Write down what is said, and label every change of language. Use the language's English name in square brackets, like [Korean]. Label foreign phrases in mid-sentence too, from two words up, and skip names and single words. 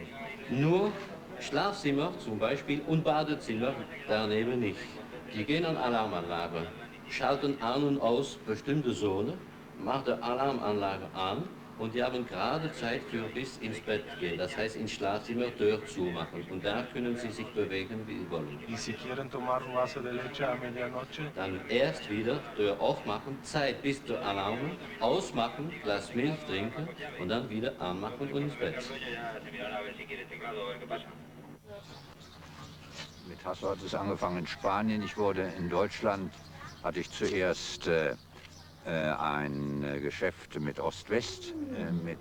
[German] Nur Schlafzimmer zum Beispiel und Badezimmer daneben nicht. Die gehen an Alarmanlage, schalten an und aus bestimmte Zone, machen die Alarmanlage an und die haben gerade Zeit für bis ins Bett gehen. Das heißt, ins Schlafzimmer Tür zumachen und da können sie sich bewegen, wie sie wollen. [Spanish] Y si quieren tomar un vaso de leche a medianoche? [German] Dann erst wieder Tür aufmachen, Zeit bis zur Alarm, ausmachen, Glas Milch trinken und dann wieder anmachen und ins Bett. Mit Hasso hat es angefangen in Spanien. Ich wurde in Deutschland, hatte ich zuerst ein Geschäft mit Ost-West, mit